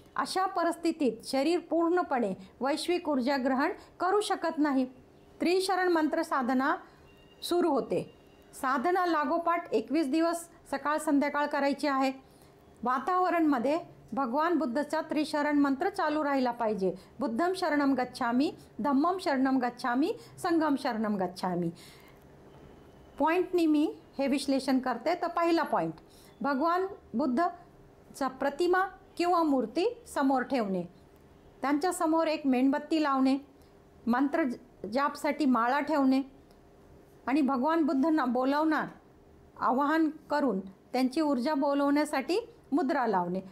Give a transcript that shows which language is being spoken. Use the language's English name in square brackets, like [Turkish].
[Marathi] अशा परिस्थितीत शरीर पूर्णपणे वैश्विक ऊर्जा ग्रहण करू शकत नाही. त्रिशरण मंत्र साधना सुरू होते. साधना लागोपाठ 21 दिवस सकाळ संध्याकाळ करायची आहे. वातावरणमध्ये भगवान बुद्धचा त्रिशरण मंत्र चालू राहिला पाहिजे. [Pali] बुद्धम शरणम गच्छामी, धम्मम शरणम गच्छामी, संघम शरणम गच्छामी. [Marathi] पॉईंटनी मी हे विश्लेषण करते. तर पहिला पॉईंट, भगवान बुद्धचा प्रतिमा किंवा मूर्ती समोर ठेवणे, त्यांच्यासमोर एक मेणबत्ती लावणे, मंत्र जापसाठी माळा ठेवणे आणि भगवान बुद्धांना बोलवणार, आवाहन करून त्यांची ऊर्जा बोलवण्यासाठी मुद्रा लावणे.